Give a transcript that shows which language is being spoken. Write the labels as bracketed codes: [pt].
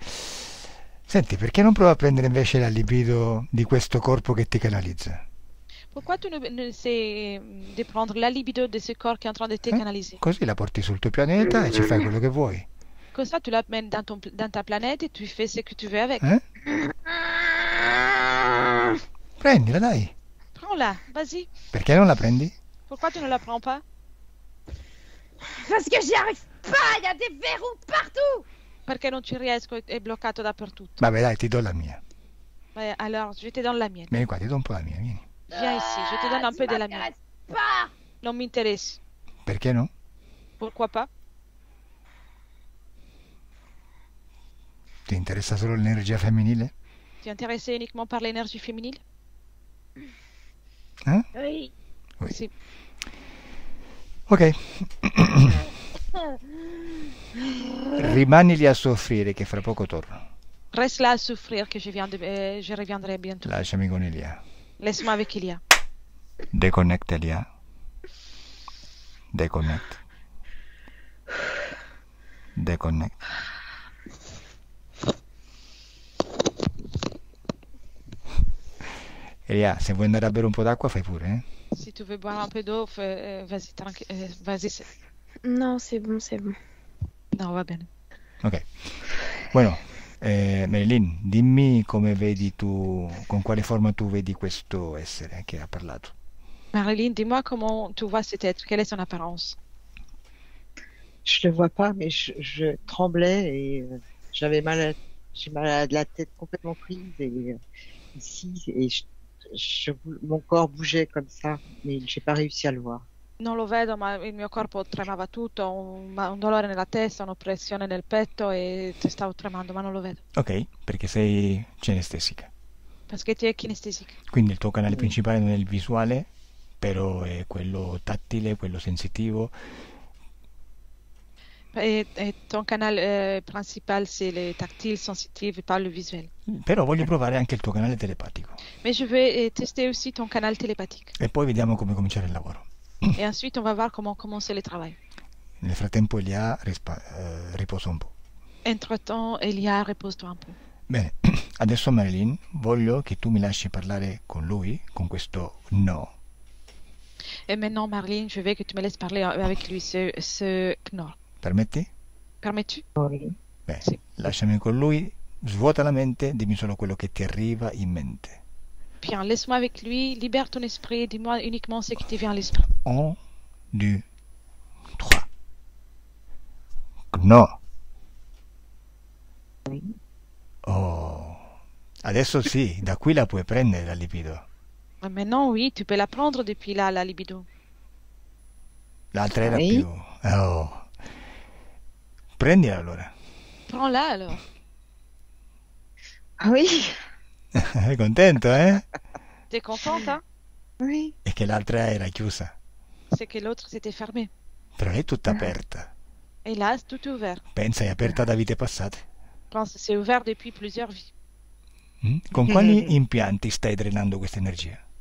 [it] Senti, perché non prova a prendere invece la libido di questo corpo che ti canalizza? [fr] Pourquoi tu ne essaies de prendre la libido de ce corps qui est en train de te canaliser? [it] Così la porti sul tuo pianeta e ci fai quello che vuoi. [fr] Comme ça, tu la mènes dans ta planète et tu fais ce que tu veux avec. [it] Prendila, dai. [fr] Prends-la, vas-y. [it] Perché non la prendi? [fr] Pourquoi tu ne la prends pas? Parce que j'y arrive pas, il y a des verrous partout. [it] Perché non ci riesco, è bloccato dappertutto. Vabbè, dai, ti do la mia. [fr] Alors, je te donne la mienne. [it] Vieni qua, ti do un po' la mia, vieni. [fr] Viens ici, je te donne un Tu peu de la mienne. m'intéresses pas. Non m'intéresse. [it] Perché no? [fr] Pourquoi pas? [it] Ti interessa solo l'energia femminile? [fr] Tu es intéressé uniquement par l'énergie féminine? Eh? Oui. Oui. [it] Si. Ok. Rimani lì a soffrire che fra poco torno. [fr] Reste là à souffrir que je reviendrai bientôt. [it] Lasciami con Elia. [fr] Laisse-moi avec Ilia. [en] Deconnect Elia. Deconnect. Deconnect. [it] Elia, se vuoi andare a bere un po' d'acqua fai pure, eh? [fr] Si tu veux boire un peu d'eau, vas-y, vas-y. Non, c'est bon, c'est bon. [it] Non, va bene. Ok. Bueno, Marilyn, dimmi come vedi tu, con quale forma tu vedi questo essere che ha parlato. [fr] Marilyn, dis-moi comment tu vois cet être, quelle est son apparence? Je le vois pas, mais je tremblais et j'ai mal à la tête complètement prise et ici et mon corps bougeait comme ça, mais j'ai pas réussi à le voir. [it] Non lo vedo, ma il mio corpo tremava tutto, un dolore nella testa, un'oppressione nel petto e stavo tremando, ma non lo vedo. Ok, perché sei cinestesica. Perché tu è kinestesica. Quindi il tuo canale principale non è il visuale, però è quello tattile, quello sensitivo. [fr] Et ton canal principal, c'est le tactile, sensitif et pas le visuel. [it] Però voglio provare anche il tuo canale telepatico. [fr] Mais je vais tester aussi ton canal télépathique. [it] E poi vediamo come cominciare il lavoro. [fr] Et ensuite, on va voir comment commencer le travail. [it] Nel frattempo Elia riposa un po'. [fr] Entre-temps, Elia, repose-toi un peu. [it] Bene, adesso Marilyn, voglio che tu mi lasci parlare con lui, con questo no. [fr] Et maintenant, Marlene, je veux que tu me laisses parler avec lui, ce Knorr. [it] Permetti? [fr] Permets-tu? Oui. [it] Bene, Sì. lasciami con lui, svuota la mente, dimmi solo quello che ti arriva in mente. [fr] Bien, laisse-moi avec lui, libère ton esprit, dis-moi uniquement ce qui te vient à l'esprit. 1, 2, 3. No. Oh. [it] Adesso sì, da qui la puoi prendere la libido. [fr] Maintenant, oui, tu peux la prendre depuis là, la libido. [it] L'altra era Sì. più... Oh. Prendila allora. [fr] Prends-la alors. Ah oui, [it] Sei contento, eh? [fr] T'es contente, hein? oui. [it] E che l'altra era chiusa. [fr] C'est que l'autre s'était fermé. [it] Però è tutta aperta. [fr] Et là, tout est ouvert. [it] Pensa, è aperta da vite passate. [fr] Je pense que c'est ouvert depuis plusieurs vies. [it] Con quali impianti stai drenando questa energia?